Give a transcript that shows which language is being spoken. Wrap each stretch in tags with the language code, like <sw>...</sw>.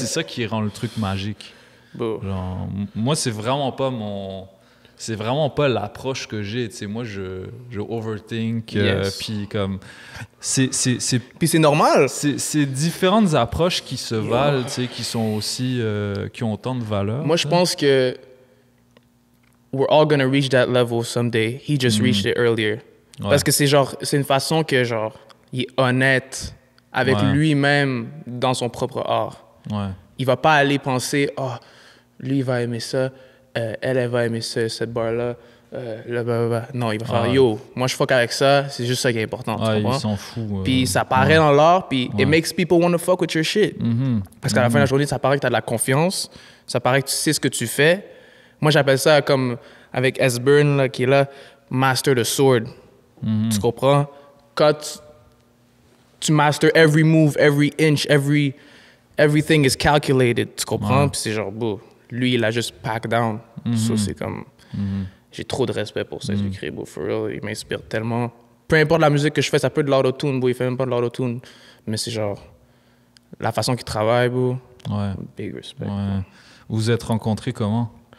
<fr>C'est ça qui rend le truc magique. Genre, moi, c'est vraiment pas l'approche que j'ai. Tu sais, moi, je overthink. Puis comme... Puis c'est normal. C'est différentes approches qui se valent, tu sais, qui sont aussi... qui ont autant de valeur. Moi, je pense que...</fr> <en>We're all gonna reach that level someday. He just reached it earlier.</en> <fr>Parce que c'est genre... C'est une façon que, genre... Il est honnête avec lui-même dans son propre art. Il va pas aller penser, lui, il va aimer ça, elle va aimer ça, cette barre-là. Non, il va faire, moi, je fuck avec ça, c'est juste ça qui est important. Il s'en fout. Puis ça paraît dans l'art, puis</fr> <en>it makes people want to fuck with your shit.</en> <fr>Parce qu'à la fin de la journée, ça paraît que tu as de la confiance, ça paraît que tu sais ce que tu fais. Moi, j'appelle ça comme, avec S-Burn, là, qui est là,</fr> <en>master the sword.</en> <fr>Tu comprends? Quand tu</fr> <en>master every move, every inch, everything is calculated,</en> <fr>tu comprends? Puis c'est genre, lui, il a juste pack down. So c'est comme... J'ai trop de respect pour ça, écrit,</fr> <en>for real.</en> <fr>Il m'inspire tellement. Peu importe la musique que je fais, ça peut être de l'autotune, il fait même pas de l'autotune. Mais c'est genre... La façon qu'il travaille,</fr> <en>big respect.</en> <fr>Vous vous êtes rencontrés comment?</fr>